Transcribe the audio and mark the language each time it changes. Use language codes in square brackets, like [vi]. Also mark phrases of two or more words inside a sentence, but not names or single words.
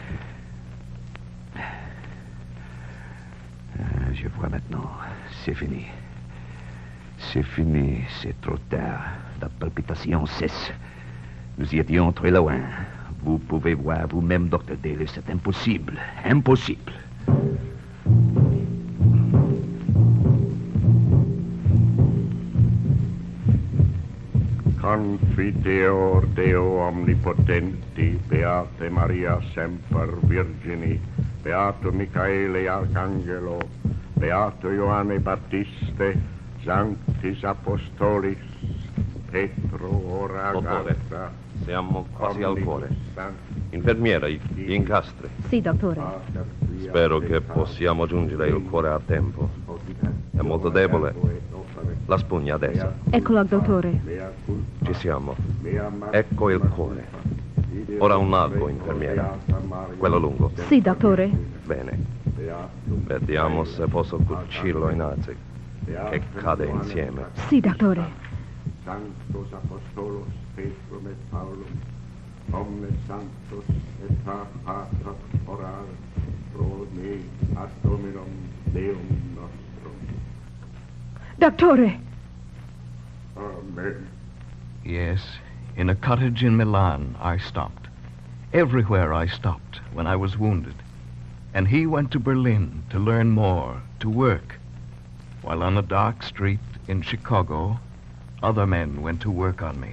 [fr] Je vois maintenant. C'est fini. C'est fini, c'est trop tard. La palpitation cesse. Nous y étions très loin. Vous pouvez voir vous-même, Dr. Daly, c'est impossible. Impossible. [la] Confiteor Deo omnipotenti, Beate Maria semper Virgini, Beato Michaele Arcangelo, Beato Ioanne Battiste, Sanctis Apostolis, Petro ora [it] Dottore, Garza, siamo quasi al cuore. Infermiera, gli incastri. Sì, dottore. Spero che possiamo giungere il cuore a tempo. È molto debole. La spugna adesso. Eccolo, dottore. Ci siamo. Ecco il cuore. Ora un altro, infermiera. Quello lungo. Sì, dottore. Bene. Vediamo se posso cucirlo in alzi. Che cade insieme. Sì, dottore. [la] Sanctos Apostolos Petrum et Paulum, omnes sanctos et patras orar pro me ad Dominum Deum nostrum. [it] Dottore! [la] Amen. [en] Yes, in a cottage in Milan, I stopped. Everywhere I stopped when I was wounded. And he went to Berlin to learn more, to work. While on a dark street in Chicago, other men went to work on me.